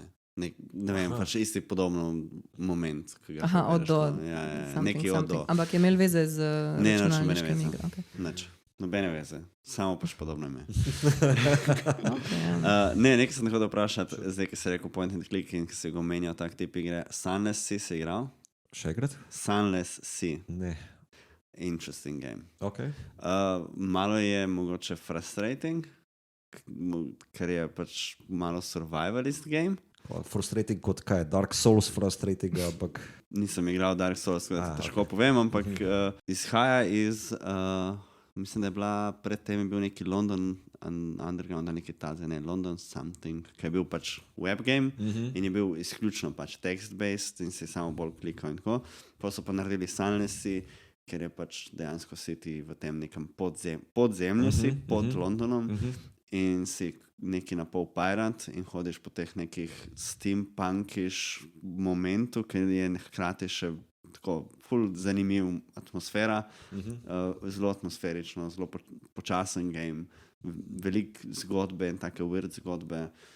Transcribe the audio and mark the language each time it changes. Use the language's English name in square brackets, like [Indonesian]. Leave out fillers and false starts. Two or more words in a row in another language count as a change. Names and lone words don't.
[Slovenian] Ne vem, pač isti podobno moment. Od do. Nekaj od do. Ampak je imel veze z računalniškim igro. Nič, nobene veze, samo pač podobno ime. Okay. Nekaj sem hotel vprašati, zdaj, ki si rekel [English] point and click [Slovenian] in ki si ga omenjal tak tip igre. Sunless Sea si igral? Še enkrat? Sunless Sea. Ne. [English] Interesting game. [Slovenian] Okay. Malo je mogoče frustrating, ker je pač malo [English] survivalist game. [Slovenian] Frustrating kot kaj? Dark Souls frustrating, ampak... Nisem igral Dark Souls, težko povem, ampak izhaja iz, mislim, da je bila, predtem je bil neki London Underground, neki taze, ne, London something, ki je bil pač [English] web game [Slovenian] in je bil izključno pač text-based in si samo bolj klikal in tako. Pa so pa naredili Sunless Sea, ker je pač dejansko si ti v tem nekem podzemlju si, pod Londonom in si neki na pol pirate in hodiš po teh nekih steampunkiš momentu, ker je hkrati še tako ful zanimiv atmosfera, zelo atmosferično, zelo počasen game, veliko zgodbe in take weird zgodbe.